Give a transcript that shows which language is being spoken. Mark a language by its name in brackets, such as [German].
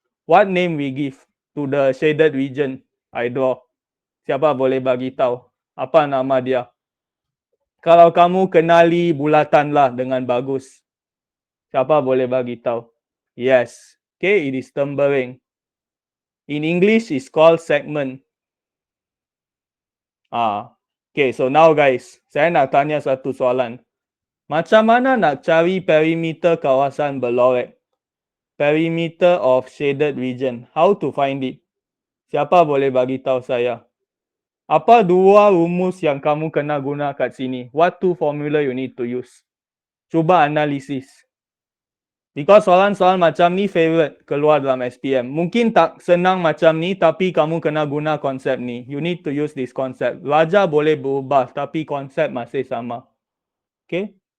[English] What name we give to the shaded region I draw? [Malay] Siapa boleh bagi tahu? Apa nama dia? Kalau kamu kenali bulatan lah dengan bagus. Siapa boleh bagi tahu? [English] Yes. Okay, it is tempering. In English, it's called segment. Okay, so now guys, [Malay] saya nak tanya satu soalan. Macam mana nak cari perimeter kawasan berlorek? [English] Perimeter of shaded region. How to find it? [Malay] Siapa boleh bagi tahu saya? Apa dua rumus yang kamu kena guna kat sini? [English] What two formula you need to use? [Malay] Cuba analisis. Because soalan-soalan macam ni favorite keluar dalam SPM. Mungkin tak senang macam ni, tapi kamu kena guna konsep ni. [English] You need to use this concept. [Malay] Raja boleh berubah, tapi konsep masih sama. Okay?